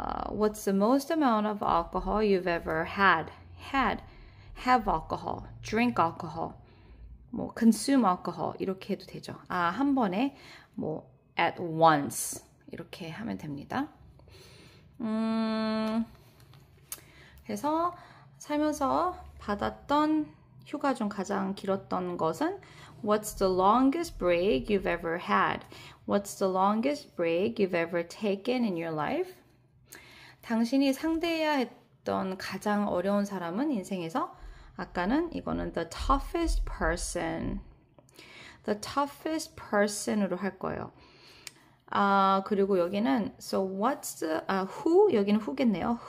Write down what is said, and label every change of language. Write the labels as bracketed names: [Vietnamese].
[English] What's the most amount of alcohol you've ever had? had, have alcohol, drink alcohol, 뭐 consume alcohol [Korean] 이렇게 해도 되죠. 한 번에 뭐 at once 이렇게 하면 됩니다. 그래서 살면서 받았던 휴가 중 가장 길었던 것은 [English] What's the longest break you've ever had? What's the longest break you've ever taken in your life? [Korean] 당신이 상대해야 했던 가장 어려운 사람은 인생에서 아까는 이거는 the toughest person. [English] The toughest person으로 [Korean] 할 거예요. [English] 그리고 여기는 so what's the who [Korean] 여기는 who겠네요.